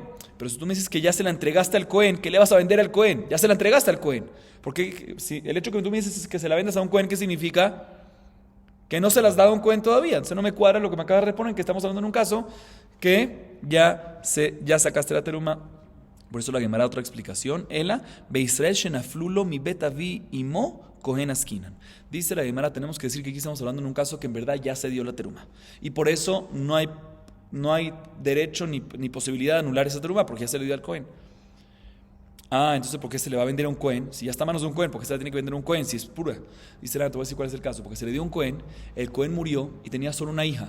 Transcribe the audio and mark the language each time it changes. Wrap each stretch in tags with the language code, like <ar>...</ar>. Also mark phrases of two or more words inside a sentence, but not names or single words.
<es>Pero si tú me dices que ya se la entregaste al Cohen, ¿qué le vas a vender al Cohen? Ya se la entregaste al Cohen. Porque si el hecho que tú me dices es que se la vendas a un Cohen, ¿qué significa? Que no se las da a un Cohen todavía. Entonces no me cuadra lo que me acabas de responder, que estamos hablando en un caso que ya sacaste la terumá. Por eso la Gemara otra explicación. Ela,</es> <arc>בישראל שנפלו לו מבית אבי אמו כהן עסקינן.</arc> <es>Dice la Gemara, tenemos que decir que aquí estamos hablando en un caso que en verdad ya se dio la terumá. Y por eso no hay derecho ni posibilidad de anular esa terumá, porque ya se le dio al Cohen. Entonces, ¿por qué se le va a vender a un Cohen? Si ya está a manos de un Cohen, ¿por qué se le tiene que vender a un Cohen? Si es pura. Dice, te voy a decir cuál es el caso. Porque se le dio a un Cohen, el Cohen murió y tenía solo una hija.</es>